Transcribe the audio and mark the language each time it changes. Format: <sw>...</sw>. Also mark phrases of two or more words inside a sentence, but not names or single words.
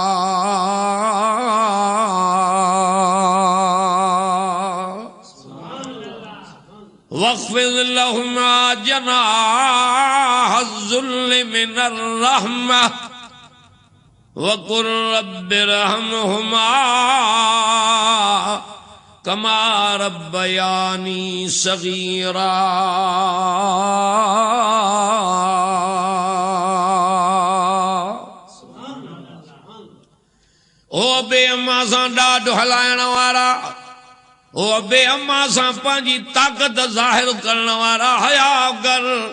<ar>واخفض لهما جناح الذل من الرحمة وقل رب ارحمهما كما ربياني صغيرا.</ar> <sd>ओ अबे अम्मा सां ॾाढो हलाइण वारा, ओ अबे अम्मा सां पंहिंजी ताक़त ज़ाहिर करण वारा हया कर।</sd>